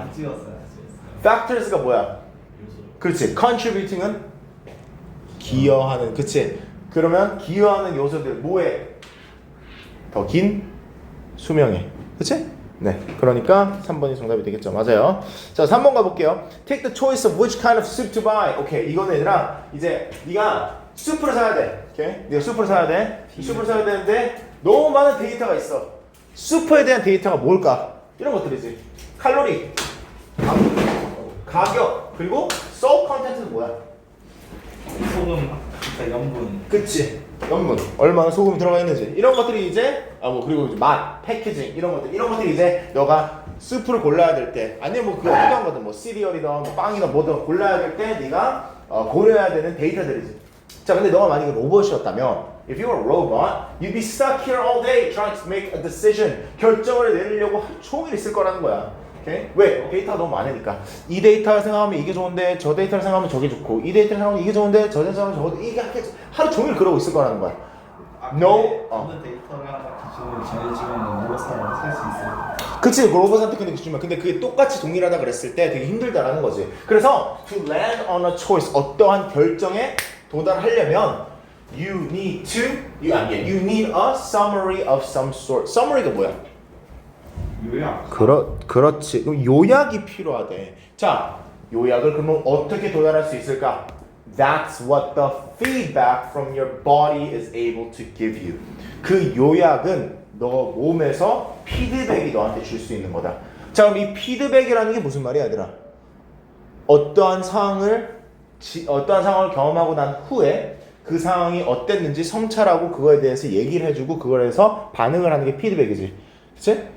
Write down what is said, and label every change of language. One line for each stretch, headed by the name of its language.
Korean: 안 찍었어요. factors가 뭐야? 요소. 그렇지. contributing은 기여하는. 그치? 그러면 기여하는 요소들 뭐에? 더 긴 수명에. 그치? 네. 그러니까 3번이 정답이 되겠죠. 맞아요. 자, 3번 가볼게요. Take the choice of which kind of soup to buy. 오케이. 이거는 얘들아 이제 네가 수프를 사야 돼. 오케이? 네가 수프를 사야 돼. 수프를 사야 되는데 너무 많은 데이터가 있어. 슈퍼에 대한 데이터가 뭘까? 이런 것들이지. 칼로리, 가격, 그리고 소울 컨텐츠는 뭐야? 소금, 그러니까 염분. 그치. 염분, 얼마나 소금이 들어가 있는지 이런 것들이 이제 그리고 이제 맛, 패키징 이런 것들이 이제 너가 스프를 골라야 될 때 아니면 뭐 그거 어떤 거든 뭐 시리얼이든 뭐 빵이든 뭐든 골라야 될 때 네가 고려해야 되는 데이터들이지. 자, 근데 너가 만약에 로봇이었다면
English: if you were a robot, you'd be stuck here all day trying to make a decision.
Korean: 결정을 내리려고 하루 종일 있을 거라는 거야. 오케이? 왜? 데이터가 너무 많으니까. 이 데이터를 생각하면 이게 좋은데 저 데이터를 생각하면 저게 좋고 이 데이터를 생각하면 이게 좋은데 저 데이터를 생각하면 저거 이게 하루 종일 그러고 있을 거라는 거야.
English: No.
Korean: 어느 데이터를 하나 기준으로 정해지면 로봇사람 살수 있어요. 그치, 로봇한테 근데 주면 근데 그게 똑같이 동일하다 그랬을 때 되게 힘들다라는 거지. 그래서
English: to land on a choice,
Korean: 어떠한 결정에 도달하려면
English: you need a summary of some sort.
Korean: summary가 뭐야? 요약. 그렇지. 그럼 요약이 필요하대. 자, 요약을 그러면 어떻게 도달할 수 있을까?
English: That's what the feedback from your body is able to give you.
Korean: 그 요약은 너 몸에서 피드백이 너한테 줄 수 있는 거다. 자, 그럼 이 피드백이라는 게 무슨 말이야, 얘들아? 어떠한 상황을 경험하고 난 후에 그 상황이 어땠는지 성찰하고 그거에 대해서 얘기를 해주고 그거에 대해서 반응을 하는 게 피드백이지. 그치?